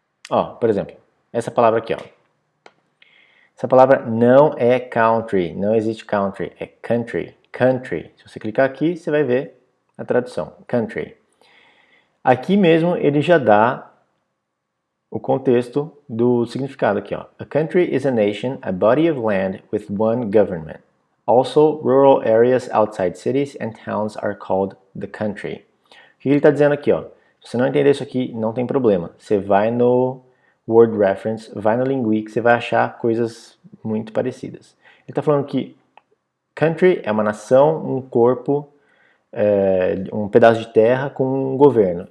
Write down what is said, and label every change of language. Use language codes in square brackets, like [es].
[pt] Ó, por exemplo, essa palavra aqui. Ó. Essa palavra não é country, não existe country, é country. Country. Se você clicar aqui, você vai ver a tradução. Country. Aqui mesmo ele já dá o contexto do significado aqui. Ó. [en] A country is a nation, a body of land with one government. Also, rural areas outside cities and towns are called the country. [pt] O que ele está dizendo aqui? Ó? Se você não entender isso aqui, não tem problema. Você vai no Word Reference, vai no Lingui, que você vai achar coisas muito parecidas. Ele está falando que country é uma nação, um corpo, um pedaço de terra com um governo.